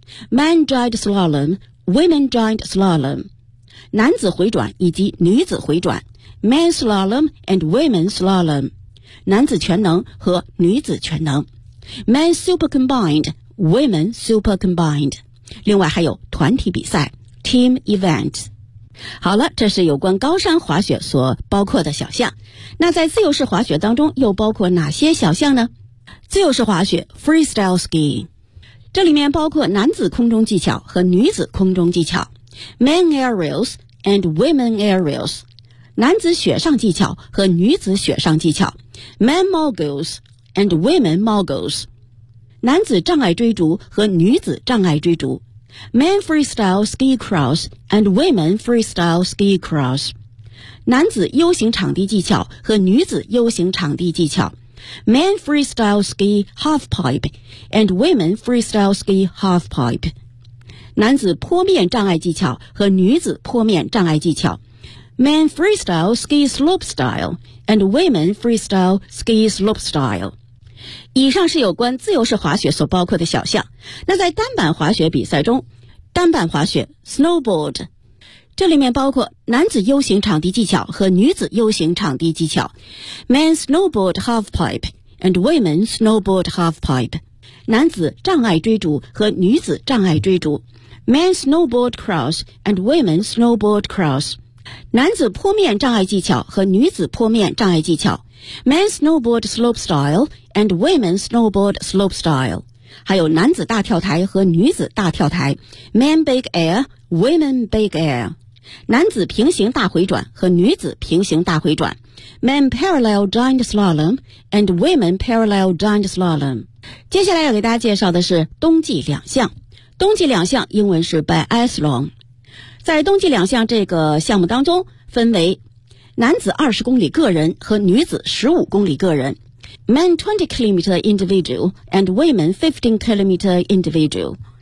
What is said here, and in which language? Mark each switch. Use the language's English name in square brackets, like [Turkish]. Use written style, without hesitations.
[English] Men giant slalomWomen giant slalom， [Chinese] 男子回转以及女子回转， [English] Men slalom and women slalom， [Chinese] 男子全能和女子全能， [English] Men super combined women super combined。 [Chinese] 另外还有团体比赛 team event。好了，这是有关高山滑雪所包括的小项。那在自由式滑雪当中又包括哪些小项呢？自由式滑雪 freestyle skiing，这里面包括男子空中技巧和女子空中技巧， [English] Men aerials and women aerials， [Chinese] 男子雪上技巧和女子雪上技巧， [English] Men moguls and women moguls， [Chinese] 男子障碍追逐和女子障碍追逐， [English] Men freestyle ski cross [Chinese] and women freestyle ski cross， 男子 U 型场地技巧和女子 U 型场地技巧， [English] Men freestyle ski half pipe [Chinese] and women freestyle ski half pipe， 男子坡面障碍技巧和女子坡面障碍技巧， [English] Men freestyle ski slope style [Chinese] and women freestyle ski slope style。以上是有关自由式滑雪所包括的小项。那在单板滑雪比赛中，单板滑雪 snowboard，这里面包括男子 U 型场地技巧和女子 U 型场地技巧， [English] Men snowboard half pipe and women snowboard halfpipe. [Chinese] 男子障碍追逐和女子障碍追逐。 [English] Men snowboard cross and women snowboard cross. [Chinese] 男子坡面障碍技巧和女子坡面障碍技巧。 [English] Men snowboard slope style and women snowboard slope style. [Chinese] 还有男子大跳台和女子大跳台。 [English] Men big air, women big air. [Chinese] 男子平行大回转和女子平行大回转 [English] Men parallel giant slalom [Chinese] and women parallel giant slalom 接下来要给大家介绍的是冬季两项冬季两项英文是 biathlon 在冬季两项这个项目当中分为男子20公里个人和女子15公里个人 [English] Men 20 km individual [Chinese] and women 15 km individual